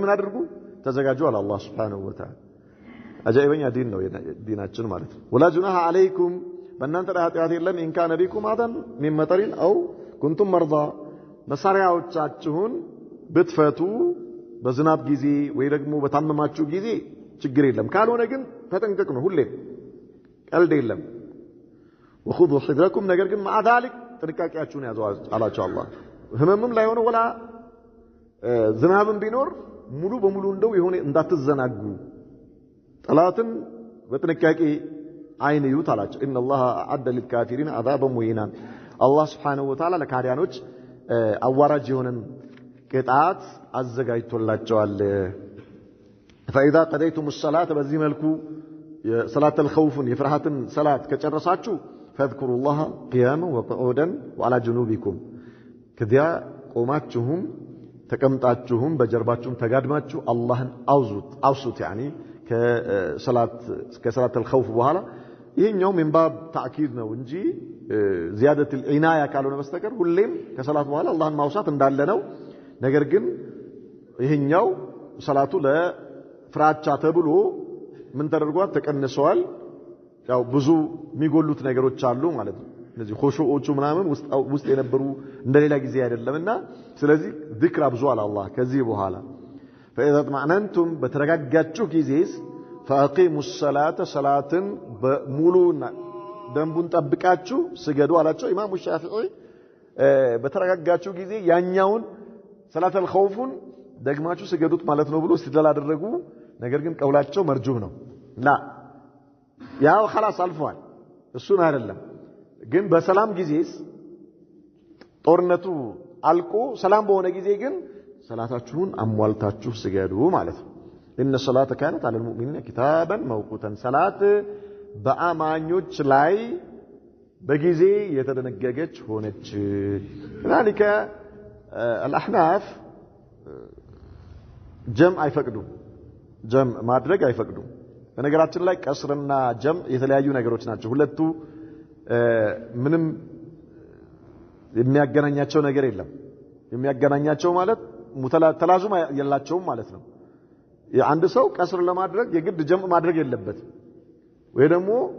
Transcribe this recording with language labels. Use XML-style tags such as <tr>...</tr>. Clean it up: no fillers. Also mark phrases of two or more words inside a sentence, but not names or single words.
<am>ምን አድርጉ ተዘጋጁ አለ አላህ</am> <ar>سبحانه وتعالى</ar> <am>አጃኢበኛ ዲን ነው ዲናችን ማለት ነው</am> <ar>ولا جناح عليكم</ar> <am>በእናንተ ላይ ኃጢአት የለም</am> <ar>إن كان بكم أذى من مطر أو كنتم مرضى</ar> <am>መሳሪያዎቻችሁን ብትፈቱ በዝናብ ጊዜ ወይ ደግሞ በታመማችሁ ጊዜ ችግር የለም ካልሆነ ግን ተጠንቀቁ ነው ሁሌ ቀልድ የለም</am> <ar>وخذوا حذركم</ar> <am>ነገር ግን</am> <ar>مع ذلك</ar> <am>ጥንቃቄያችሁን ያዙ አላቸው አላህ ህመምም ላይ ሆነ ወላ ዝናብም ቢኖር ሙሉ በሙሉ እንደው የሆነ እንዳትዘናጉ ጠላትን በጥንቃቄ አይን ይዩት አላቸው</am> <ar>ان الله اعد للكافرين عذابا مهينا</ar> <am>አላህ</am> <ar>سبحانه وتعالى</ar> <am>ለካዲያኖች አዋራጅ የሆነን ቅጣት አዘጋጅቶላቸዋል</am> <ar>فاذا قضيتم الصلاه</ar> <am>በዚህ መልኩ</am> <ar>صلاه الخوف</ar> <am>የፍርሃትን ሰላት ከጨረሳችሁ</am> <ar>فاذكروا الله قياما وقعودا وعلى جنوبكم</ar> <am>ከዚያ ቆማችሁም ተቀምጣችሁም በጀርባችሁም ተጋድማችሁ አላህን አውሱት يعني ከሰላት الخوف በኋላ ይሄኛው</am> <ar>منباب تاكيد</ar> <am>ነው እንጂ</am> <ar>زياده العنايه</ar> <am>ካልሆነ በስተቀር ሁሌም ከሰላት በኋላ አላህን ማውሳት እንዳለ ነው ነገር ግን ይሄኛው ሰላቱ ለፍራቻ ተብሎ ምን ተደርጓል ተቀንሰዋል ያው ብዙ የሚጎሉት ነገሮች አሉ ማለት ነው እነዚህ ኹሹኡቹ ምናምን ውስጥ የነበሩ እንደሌላ ጊዜ አይደለምና ስለዚህ ذكر አብዙ አለ አላህ ከዚህ በኋላ</am> <ar>فاذا اطمأننتم</ar> <am>በተረጋጋችሁ ጊዜስ</am> <ar>فاقيموا الصلاه صلاه</ar> <am>ሙሉና ደንቡን ጠብቃችሁ ስገዱ አላቸው ኢማሙ ሻፊዒ በተረጋጋችሁ ጊዜ ያኛውን ሰላተል ኸውፉን ደግማችሁ ስገዱት ማለት ነው ብሎ ሲደላ አደረጉ ነገር ግን ቀውላቸው መርጁህ ነው ላ ያው خلاص አልፏል እሱን አይደለም ግን በሰላም ጊዜስ ጦርነቱ አልቆ ሰላም በሆነ ጊዜ ግን ሰላታችሁን አሟልታችሁ ስገዱ ማለት ነው</am> <ar>ان الصلاه كانت على المؤمنين كتابا موقوتا صلاه</ar> <am>በአማኞች ላይ በጊዜ የተደነገገች ሆነች</am> <ar>ذلك الاحناف</ar> <am>جمع አይፈቅዱም ጀም ማድረግ አይፈቅዱም በነገራችን ላይ ቀስርና ጀም የተለያዩ ነገሮች ናቸው ሁለቱ ምንም የሚያገናኛቸው ነገር የለም የሚያገናኛቸው ማለት ተላዙም የላቸውም ማለት ነው አንድ ሰው ቀስር ለማድረግ የግድ ጀም ማድረግ የለበትም ወይ ደግሞ</am>